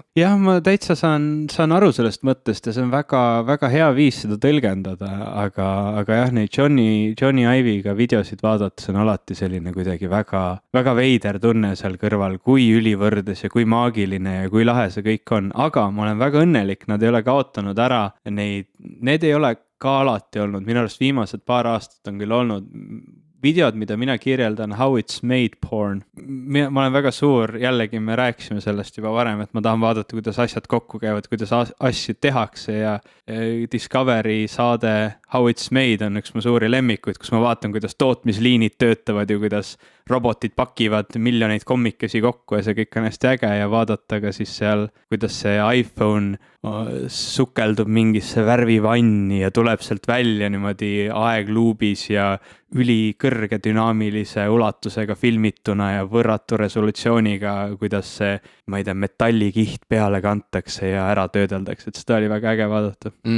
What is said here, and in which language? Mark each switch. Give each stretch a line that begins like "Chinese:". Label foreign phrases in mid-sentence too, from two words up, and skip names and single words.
Estonian: Jah, ma täitsa saan aru sellest mõttest ja see on väga, väga hea viis seda tõlgendada, aga jah, neid Johnny Ive'iga videosid vaadates on alati selline kuidagi väga, väga veider tunne seal kõrval, kui ülivõrdes ja kui maagiline ja kui lahe see kõik on, aga ma olen väga õnnelik, nad ei ole kaotanud ära need ei ole ka alati olnud, minu arust viimased paar aastat on küll olnud videod, mida mina kirjeldan how it's made porn. Ma olen väga suur, jällegi me rääkisime sellest juba varem, et ma tahan vaadata, kuidas asjad kokku käivad, kuidas asju tehakse ja Discovery saade How It's Made on üks mu suuri lemmikuid, kus ma vaatan, kuidas tootmisliinid töötavad ja kuidas robotid pakivad miljoneid kommikesi kokku ja see kõik on hästi äge ja vaadata ka siis seal, kuidas see iPhone sukeldub mingisse värvivanni ja tuleb sealt välja niimoodi aegluubis ja ülikõrge dünaamilise ulatusega filmituna ja võrratu resolutsiooniga, kuidas see, ma ei tea, metallikiht peale kantakse ja ära töödeldakse, et seda oli väga äge vaadata.